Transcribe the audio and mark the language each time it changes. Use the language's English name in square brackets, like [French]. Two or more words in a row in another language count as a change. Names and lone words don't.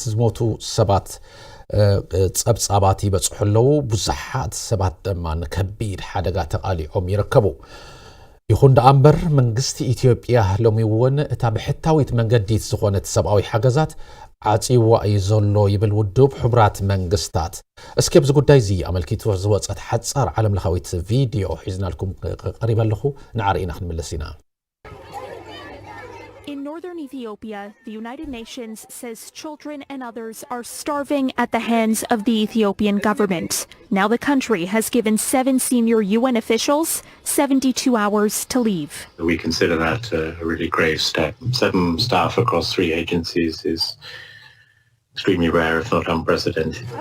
[Tigrinya] ዝሞቱ ሰባት ፀብፃባት ይበፅሑ ኣለዉ። ብዙሓት ሰባት ድማ ንከቢድ ሓደጋ ተቓሊዖም ይርከቡ። ይኹን ደኣ እምበር መንግስቲ ኢትዮጵያ ሎሚ እውን እታ ብሕታዊት መንገዲት ዝኾነት ሰብኣዊ ሓገዛት ዓፂዋ እዩ ዘሎ ይብል ውድብ ሕቡራት መንግስታት። እስኪ ኣብዚ ጉዳይ እዚ ኣመልኪቱ ዝወፀት ሓፃር ዓለም ለኻዊት ቪድዮ ሒዝናልኩም ቀሪበ ኣለኹ ንዓርኢና ክንምለስ ኢና። [English] In northern Ethiopia, the United Nations says children and others are starving at the hands of the Ethiopian government. Now the country has given 7 senior UN officials 72 hours to leave. We consider that a really grave step. 7 staff across 3 agencies is extremely rare, if not unprecedented.